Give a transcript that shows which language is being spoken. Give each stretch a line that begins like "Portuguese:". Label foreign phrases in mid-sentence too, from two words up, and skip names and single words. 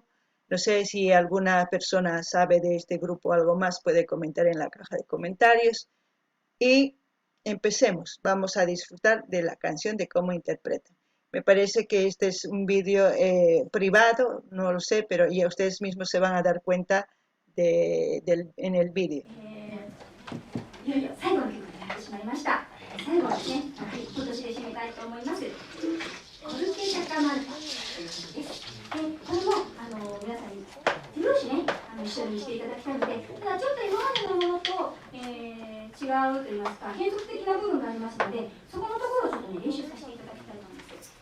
Spanish: No sé si alguna persona sabe de este grupo algo más, puede comentar en la caja de comentarios. Y empecemos, vamos a disfrutar de la canción, de cómo interpretan. Me parece que este es un vídeo privado, no lo sé, pero ya ustedes mismos se van a dar cuenta en el vídeo.
Japanese: 最後はですね、今年で締めたいと思います。コルケシャカマルタです。で、これも皆さんに手拍子ね、一緒にしていただきたいので、ただちょっと今までのものと、違うと言いますか、変則的な部分がありますので、そこのところをちょっとね、練習させていただきたいと思います。